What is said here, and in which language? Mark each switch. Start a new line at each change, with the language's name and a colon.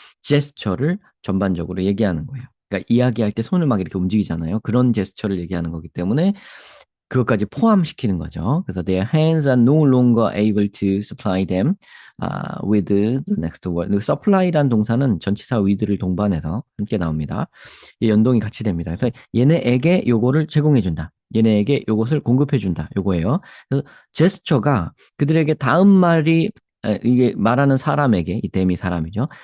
Korean: 제스처를 전반적으로 얘기하는 거예요. 그러니까 이야기할 때 손을 막 이렇게 움직이잖아요. 그런 제스처를 얘기하는 거기 때문에 그것까지 포함시키는 거죠. 그래서
English: their hands are no longer able to supply them with the next word.
Korean: supply란 동사는 전치사 with를 동반해서 함께 나옵니다. 이 연동이 같이 됩니다. 그래서 얘네에게 요거를 제공해준다. 얘네에게 요것을 공급해준다. 요거예요. 그래서 제스처가 그들에게 다음 말이 이게 말하는 사람에게 이 댐이 사람이죠.